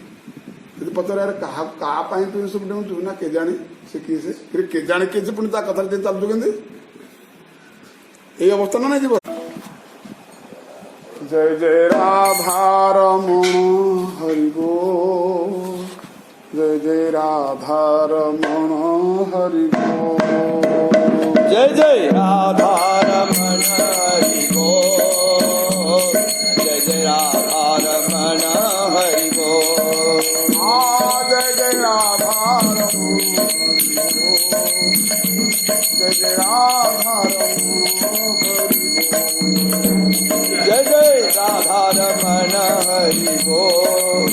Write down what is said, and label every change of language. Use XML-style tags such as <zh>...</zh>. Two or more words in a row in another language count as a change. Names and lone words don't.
<or>ଯଦି ପଚାରେ ଆରେ କାହା ପାଇଁ ତୁ ଏସବୁ ଡେଉଁଛୁ, ନା କେଜାଣି ସେ କିଏ, ସେ କେଜାଣି କିଏ, ସେ ପୁଣି ତା କଥାରେ ଦେଇ ଚାଲୁଛୁ କେମିତି? ଏଇ ଅବସ୍ଥା ନା ନାଇଁ ଯିବ। ଜୟ ଜୟ ରାଧାରମଣ ହରି ବୋଲ, ଜୟ ଜୟ ରାଧାରମଣ ହରି ବୋଲ,</or> <hi>जय जय राधा रमण हरि बोल, जय जय राधा रमण हरि बोल, जय जय राधारमण जय जय राधारमण हरि बोल,</hi>